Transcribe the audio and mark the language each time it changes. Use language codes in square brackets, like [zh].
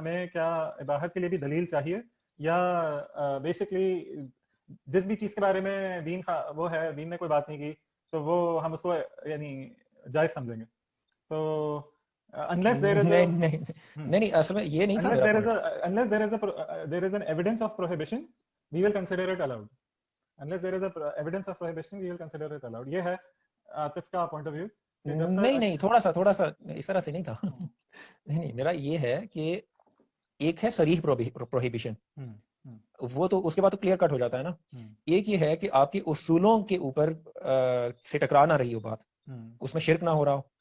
[ur] ہمیں کیا اباحت کے لیے بھی دلیل چاہیے, یا بیسکلی جس بھی چیز کے بارے میں دین وہ ہے, دین نے کوئی بات نہیں کی تو وہ ہم اس کو یعنی جائز سمجھیں گے. [en] تو unless there is a [ur] نہیں اصل میں یہ نہیں تھا میرا point. [en] unless there is an evidence of prohibition we will consider it allowed. Unless there is a evidence of prohibition we will consider it allowed. [ur] یہ ہے عاطف کا پوائنٹ آف ویو. نہیں تھوڑا سا اس طرح سے نہیں تھا. نہیں میرا یہ ہے کہ ایک ہے صریح پروہیبیشن, وہ تو اس کے بعد تو کلیئر کٹ ہو جاتا ہے نا. ایک یہ ہے کہ آپ کے اصولوں کے اوپر سے ٹکرا نہ رہی ہو بات, اس میں شرک نہ ہو رہا ہو.